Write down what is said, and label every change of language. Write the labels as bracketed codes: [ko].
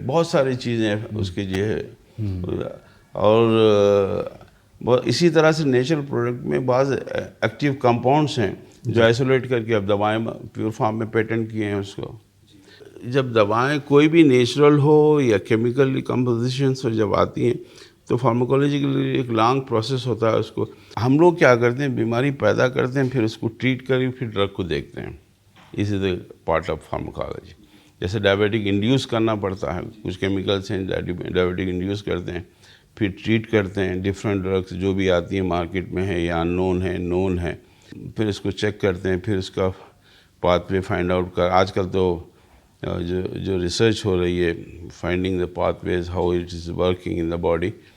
[ur] بہت ساری چیزیں اس کے جو ہے. اور اسی طرح سے نیچرل پروڈکٹ میں بعض ایکٹیو کمپاؤنڈس ہیں جو آئسولیٹ کر کے اب دوائیں پیور فارم میں پیٹنٹ کیے ہیں اس کو. جب دوائیں کوئی بھی نیچرل ہو یا کیمیکل کمپوزیشنس ہو جب آتی ہیں، تو فارماکالوجی کے لیے ایک لانگ پروسیس ہوتا ہے. اس کو ہم لوگ کیا کرتے ہیں، بیماری پیدا کرتے ہیں، پھر اس کو ٹریٹ کر کے پھر ڈرگ کو دیکھتے ہیں. [en] اس is a part of pharmacology. [ur] جیسے ڈائبیٹک انڈیوس کرنا پڑتا ہے، کچھ کیمیکلس ہیں ڈائبیٹک انڈیوس کرتے ہیں، پھر ٹریٹ کرتے ہیں. ڈفرینٹ ڈرگس جو بھی آتی ہیں مارکیٹ میں ہیں یا نون ہے، پھر اس کو چیک کرتے ہیں، پھر اس کا پاتھ وے فائنڈ آؤٹ کر. آج کل تو جو ریسرچ ہو رہی ہے، [en] Finding the pathways, how it is working in the body.